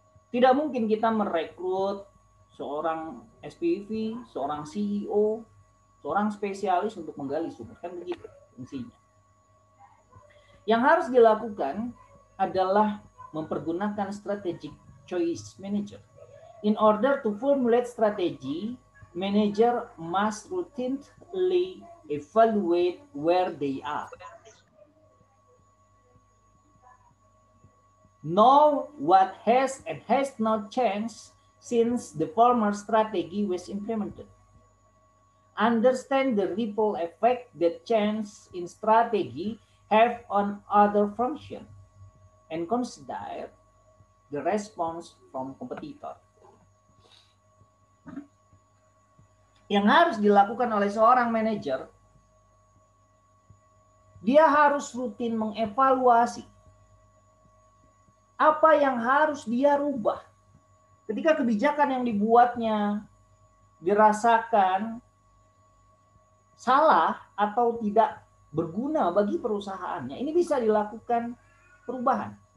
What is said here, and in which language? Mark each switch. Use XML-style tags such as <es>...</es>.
<id>Tidak mungkin kita merekrut seorang SPV, seorang CEO, seorang spesialis untuk menggali sumur. Kan begitu fungsinya. Yang harus dilakukan adalah mempergunakan strategic choice manager.</id> <en>In order to formulate strategy, manager must routinely evaluate where they are. Know what has and has not changed since the former strategy was implemented. Understand the ripple effect that change in strategy have on other functions, and consider the response from competitor.</en> <id>Yang harus dilakukan oleh seorang manajer, dia harus rutin mengevaluasi apa yang harus dia rubah. Ketika kebijakan yang dibuatnya dirasakan salah atau tidak berguna bagi perusahaannya, ini bisa dilakukan perubahan.</id>